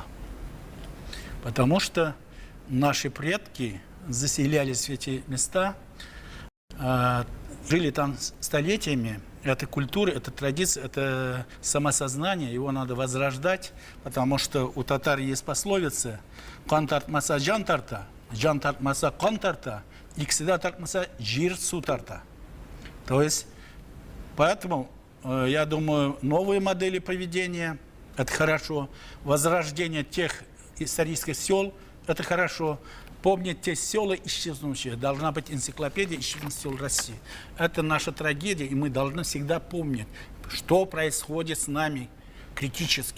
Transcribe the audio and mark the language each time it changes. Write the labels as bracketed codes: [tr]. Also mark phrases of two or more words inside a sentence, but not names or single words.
[ru] Потому что наши предки заселялись в эти места, жили там столетиями. Это культура, это традиция, это самосознание, его надо возрождать, потому что у татар есть пословица [tt] «Кан тартмаса жан тарта, жан тартмаса кан тарта, иксида тартмаса жир су тарта». [ru] То есть, поэтому, я думаю, новые модели поведения – это хорошо, возрождение тех исторических сел – это хорошо. Помнить те села исчезнувшие. Должна быть энциклопедия исчезнувших сел России. Это наша трагедия, и мы должны всегда помнить, что происходит с нами критически.